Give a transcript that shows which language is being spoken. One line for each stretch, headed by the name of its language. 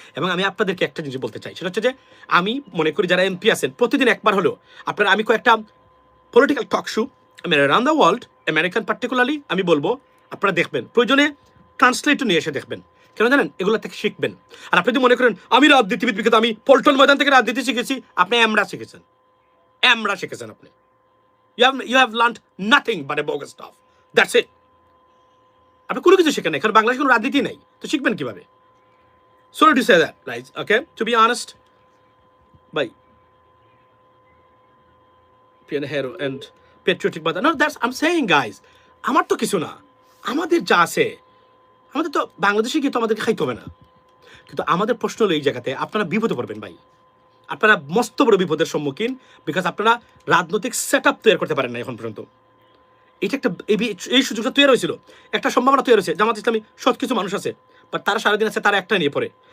Bangla: এবং আমি আপনাদেরকে একটা জিনিস বলতে চাই, সেটা হচ্ছে যে আমি মনে করি যারা এমপি আছেন, প্রতিদিন একবার হলেও আপনারা, আমি কয়েকটা পলিটিক্যাল টক শো আমি
English: around the world,
Bangla: American particularly আমি বলবো আপনারা দেখবেন, প্রয়োজনে ট্রান্সলেটও নিয়ে এসে দেখবেন, কেন জানেন? এগুলো থেকে শিখবেন। আর আপনি যদি মনে করেন আমি রাজনীতিবিদ বিকজ আমি পল্টন ময়দান থেকে রাজনীতি শিখেছি, আপনি এমরা শিখেছেন, এমরা শিখেছেন আপনি।
English: You have learned nothing but a bogus stuff. That's it.
Bangla: আপনি কোনো কিছু শিখেন না, কারণ বাংলাদেশে কোনো রাজনীতি নেই, তো শিখবেন কিভাবে?
English: Sorry to say that, guys. Okay, to be honest, by hero and patriotic mother. No, that's I'm saying, guys.
Bangla: আমার তো কিছু না, আমাদের যা আছে, আমাদের তো বাংলাদেশে গিয়ে তো আমাদেরকে খাইতে হবে না। কিন্তু আমাদের প্রশ্ন হলো এই জায়গাতে আপনারা বিপদে পড়বেন ভাই, আপনারা মস্ত বড় বিপদের সম্মুখীন, বিকজ আপনারা রাজনৈতিক সেট আপ তৈরি করতে পারেন না এখন পর্যন্ত। এটা একটা এই সুযোগটা তৈরি হয়েছিল, একটা সম্ভাবনা তৈরি হয়েছে। জামাত ইসলামী সৎ কিছু মানুষ আছে, বাট তারা সারাদিন আছে, তারা একটা নিয়ে পড়ে।